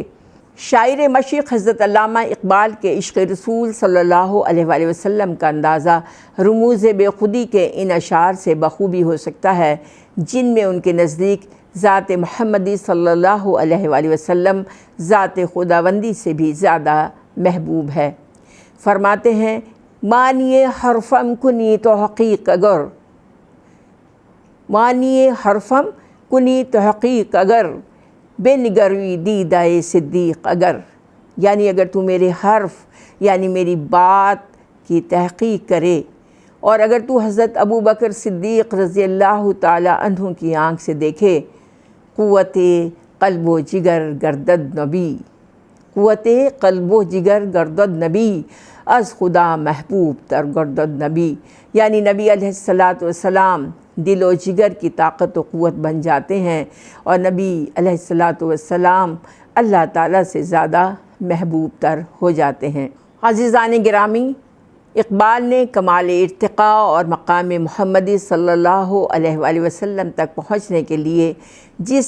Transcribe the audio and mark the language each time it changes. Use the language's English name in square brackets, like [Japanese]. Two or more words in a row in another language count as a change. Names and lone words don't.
[Urdu] شاعر مشرق حضرت علامہ اقبال کے عشق رسول صلی اللہ علیہ وآلہ وسلم کا اندازہ رموز بے خودی کے ان اشعار سے بخوبی ہو سکتا ہے جن میں ان کے نزدیک ذات محمدی صلی اللہ علیہ وآلہ وسلم ذات خداوندی سے بھی زیادہ محبوب ہے۔ فرماتے ہیں، [Persian] مانیے حرفم کنی تو حقیق اگر، مانیے حرفم کنی تو حقیق اگر، بے نگروی دیدہ صدیق اگر، [Urdu] یعنی اگر تو میرے حرف یعنی میری بات کی تحقیق کرے، اور اگر تو حضرت ابو بکر صدیق رضی اللہ تعالی عنہ کی آنکھ سے دیکھے، [Persian] قوت قلب و جگر گردد نبی، قوت قلب و جگر گردد نبی، از خدا محبوب تر گردد نبی، [Urdu] یعنی نبی علیہ السلام دل و جگر کی طاقت و قوت بن جاتے ہیں، اور نبی علیہ السلام اللہ تعالیٰ سے زیادہ محبوب تر ہو جاتے ہیں۔ عزیزان گرامی، اقبال نے کمال ارتقاء اور مقام محمدی صلی اللہ علیہ وآلہ وسلم تک پہنچنے کے لیے جس